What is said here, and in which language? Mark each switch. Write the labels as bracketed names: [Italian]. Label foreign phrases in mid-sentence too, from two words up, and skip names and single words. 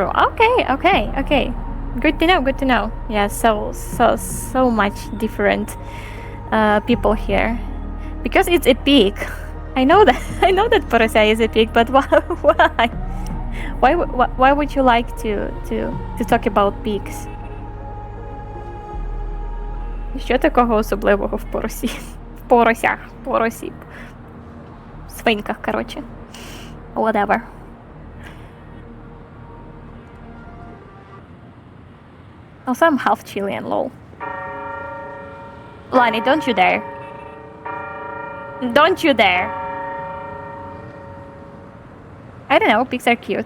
[English] Okay. Good to know. Yeah, so much different people here. Because it's a pig. I know that Porosia is a pig, but why? Why would you like to talk about pigs? [Ukrainian] Що такого особливого в поросі? В поросі. В свинках, короче. [English] Whatever. Also, I'm half Chilean, lol. Lani, don't you dare. Don't you dare. I don't know, pigs are cute.